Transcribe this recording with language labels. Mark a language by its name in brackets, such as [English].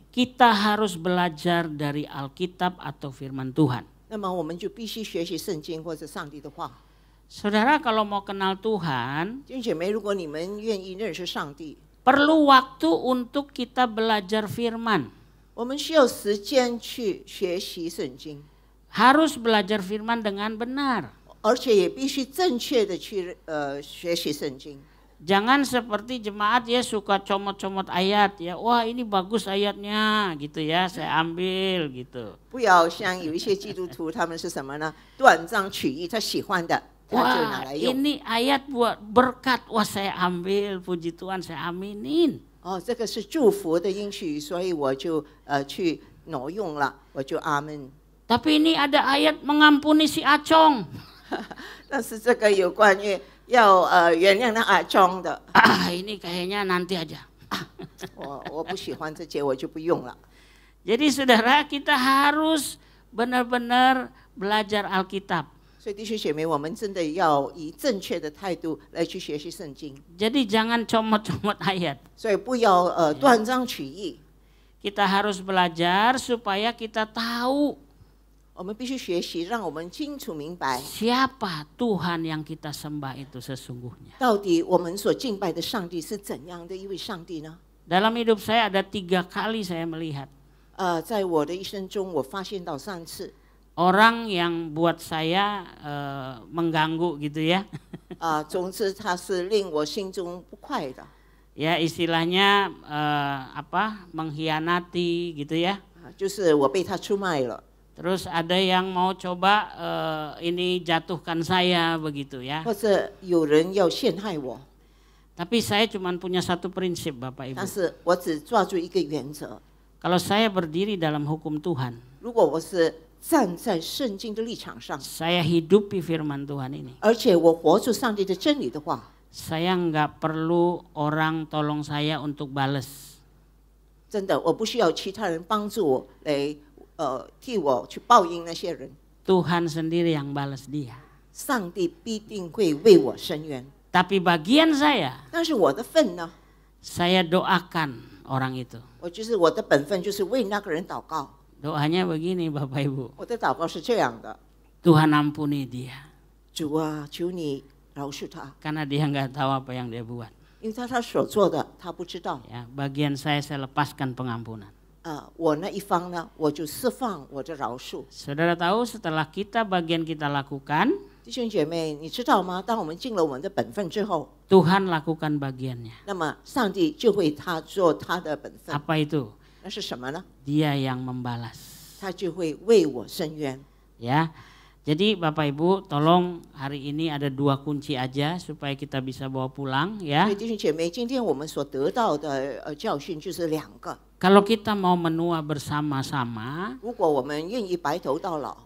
[Indonesian] kita harus belajar dari Alkitab atau firman Tuhan. [Chinese] 那么我们就必须学习圣经或者上帝的话。 [Indonesian] Saudara kalau mau kenal Tuhan, [Chinese] 弟兄姐妹，如果你们愿意认识上帝， [Indonesian] perlu waktu untuk kita belajar firman. [Chinese] 我们需要时间去学习圣经， [Indonesian] Harus belajar firman dengan benar. [Chinese] 而且也必须正确的去学习圣经。 [Indonesian] Jangan seperti jemaat ya suka comot-comot ayat ya. Wah ini bagus ayatnya gitu ya, saya ambil gitu. [Chinese] 不要像有一些基督徒，他们是什么呢？断章取义，他喜欢的他就拿 [Indonesian] Wah [Chinese] 来用。 [Indonesian] ini ayat buat berkat, wah saya ambil, puji Tuhan saya aminin. [Chinese] 这个是祝福的应许，所以我就去挪用了，我就阿门。 [Indonesian] Tapi ini ada ayat mengampuni si Acong. [Chinese] 但是这个有关于要原谅那阿忠的， [Indonesian] Ini kayaknya nanti aja. [Chinese] 我不喜欢这节，我就不用了。 [Indonesian] Jadi saudara kita harus benar-benar belajar Alkitab. [Chinese] 所以弟兄姐妹，我们真的要以正确的态度来去学习圣经， [Indonesian] Jadi jangan comot-comot ayat. [Chinese] 所以不要断章取义。 [Indonesian] Kita harus belajar supaya kita tahu [Chinese] 我们必须学习，让我们清楚明白， [Indonesian] siapa Tuhan yang kita sembah itu sesungguhnya. [Chinese] 到底我们所敬拜的上帝是怎样的一位上帝呢？ [Indonesian] Dalam hidup saya ada 3 kali saya melihat [Chinese] 在我的一生中，我发现到3次， [Indonesian] orang yang buat saya mengganggu gitu ya. [Chinese] 总之他是令我心中不快的， [Indonesian] Ya istilahnya mengkhianati gitu ya. [Chinese] 就是我被他出卖了， [Indonesian] Terus ada yang mau coba ini jatuhkan saya begitu ya. [Chinese] 或者有人要陷害我， [Indonesian] Tapi saya cuma punya satu prinsip Bapak Ibu. [Chinese] 但是我只抓住一个原则： [Indonesian] Kalau saya berdiri dalam hukum Tuhan, [Chinese] 如果我是站在圣经的立场上， [Indonesian] saya hidupi firman Tuhan ini. [Chinese] 而且我活出上帝的真理的话， [Indonesian] Saya nggak perlu orang tolong saya untuk bales. [Chinese] 真的我不需要其他人帮助我来替我去报应那些人， [Indonesian] Tuhan sendiri yang balas dia. [Chinese] 上帝必定会为我伸冤。 [Indonesian] Tapi bagian saya, [Chinese] 但是我的份呢， [Indonesian] saya doakan orang itu. [Chinese] 我的本分就是为那个人祷告。 [Indonesian] Doanya begini Bapak Ibu. [Chinese] 我的祷告是这样的， [Indonesian] Tuhan ampuni dia. [Chinese] 主啊，求你饶恕他， [Indonesian] Karena dia nggak tahu apa yang dia buat. [Chinese] 因为他所做的他不知道。 [Indonesian] Ya, bagian saya lepaskan pengampunan. [Chinese] 我那一方呢，我就释放我的饶恕。 [Indonesian] Saudara tahu setelah bagian kita lakukan, [Chinese] 弟兄姐妹，你知道吗？当我们尽了我们的本分之后， [Indonesian] Tuhan lakukan bagiannya. [Chinese] 那么上帝就会做他的本分。 [Indonesian] Apa itu? [Chinese] 那是什么呢？ [Indonesian] Dia yang membalas. [Chinese] 他就会为我伸冤。 [Indonesian] Ya. Jadi Bapak Ibu tolong hari ini ada 2 kunci aja supaya kita bisa bawa pulang [Chinese] 所 [Indonesian] ya. [Chinese] 以弟兄姐妹，今天我们所得到的教训就是2个。 [Indonesian] Kalau kita mau menua bersama-sama [Chinese] 如果我们愿意白头到老，